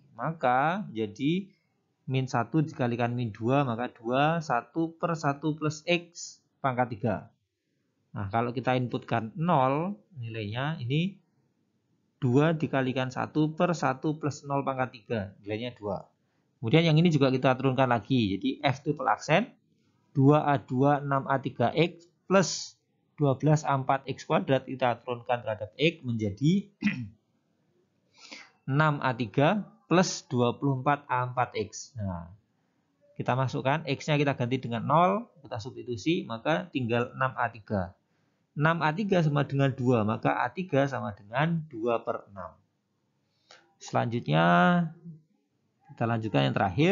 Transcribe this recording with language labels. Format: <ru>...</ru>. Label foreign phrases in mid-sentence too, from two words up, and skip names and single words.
<id>Maka jadi min 1 dikalikan min 2, maka 2, 1 per 1 plus X pangkat 3. Nah, kalau kita inputkan 0, nilainya ini 2 dikalikan 1 per 1 plus 0 pangkat 3. Nilainya 2. Kemudian yang ini juga kita turunkan lagi. Jadi F triple aksen 2A2 6A3X plus 12A4X kuadrat kita turunkan terhadap X menjadi 6A3 plus 24A4X. Nah, kita masukkan, X-nya kita ganti dengan 0, kita substitusi, maka tinggal 6A3. 6A3 sama dengan 2, maka A3 sama dengan 2 per 6. Selanjutnya, kita lanjutkan yang terakhir.</id>